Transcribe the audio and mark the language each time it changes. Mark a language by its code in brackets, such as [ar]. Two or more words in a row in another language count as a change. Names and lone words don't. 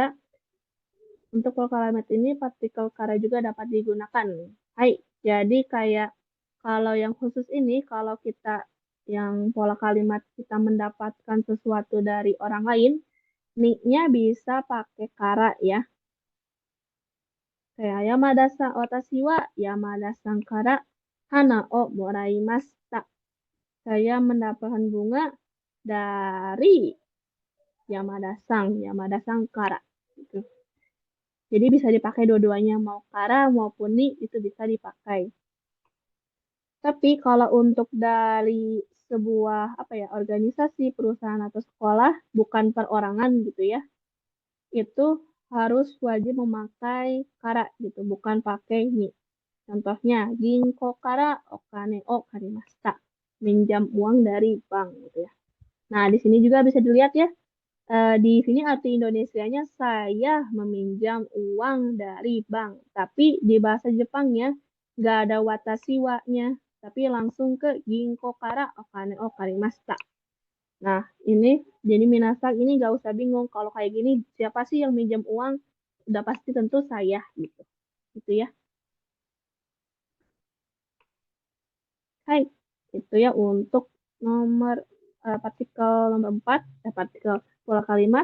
[id] Untuk pola kalimat ini partikel kara juga dapat digunakan. Hai, jadi kayak kalau yang khusus ini, kalau kita yang pola kalimat kita mendapatkan sesuatu dari orang lain, nya bisa pakai kara ya. [ja] Kayak 山田さん私は山田さんから花をもらいました. [id] Saya mendapatkan bunga dari [ja] 山田さんから. [id] Gitu. Jadi bisa dipakai dua-duanya, mau kara maupun ni itu bisa dipakai. Tapi kalau untuk dari sebuah apa ya organisasi, perusahaan atau sekolah, bukan perorangan gitu ya, itu harus wajib memakai kara gitu, bukan pakai ni. Contohnya, [ja] 銀行からお金を借りました. [id] Minjam uang dari bank gitu ya. Nah, di sini juga bisa dilihat ya. Di sini arti Indonesianya saya meminjam uang dari bank. Tapi di bahasa Jepangnya nggak ada [ja] 私は- [id] nya. Tapi langsung ke [ja] 銀行からお金を借りました. [id] Nah, ini jadi minasak ini nggak usah bingung. Kalau kayak gini, siapa sih yang minjam uang? Udah pasti tentu saya gitu. Gitu ya. Hai, itu ya untuk nomor partikel nomor 4, partikel pola kalimat.